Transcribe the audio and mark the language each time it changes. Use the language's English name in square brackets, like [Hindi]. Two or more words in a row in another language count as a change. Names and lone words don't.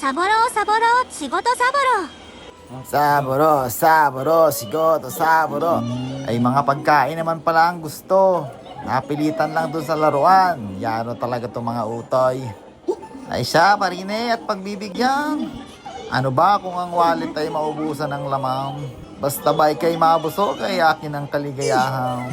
[Japanese] サボろうサボろう仕事サボろうサボろう、サボろう、仕事、サボろう. [Filipino] Ay mga pagkain naman pala ang gusto. Napilitan lang dun sa laruan. Yano talaga itong mga utoy. Ay siya, parine at pagbibigyan. Ano ba kung ang wallet ay maubusan ng lamang? Basta ba ikay mabusog ay akin ang kaligayahan.